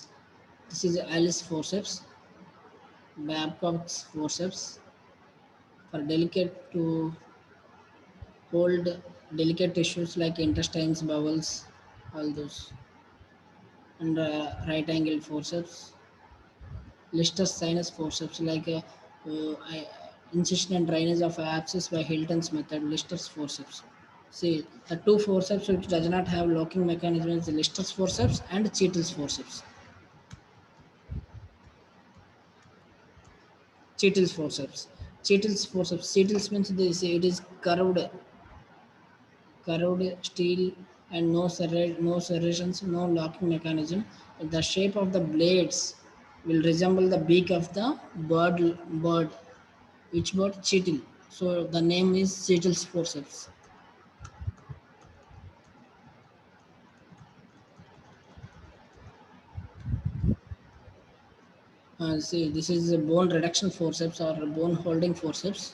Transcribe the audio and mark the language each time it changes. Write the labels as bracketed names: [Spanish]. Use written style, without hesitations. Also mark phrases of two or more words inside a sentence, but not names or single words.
[English] This is Alice forceps, Babcock's forceps for delicate to hold delicate tissues like intestines, bowels, all those, and right angle forceps, Lister's sinus forceps like incision and drainage of abscess by Hilton's method, Lister's forceps. See, the two forceps which does not have locking mechanism is the Lister's forceps and Cheadle's forceps. Cheadle's forceps. Cheadle's forceps. Cheadle's means this, it is curved steel and no serrations, no locking mechanism. The shape of the blades will resemble the beak of the bird. Which bird? Cheetle. So the name is Cheetle's forceps. See, this is a bone reduction forceps or bone holding forceps.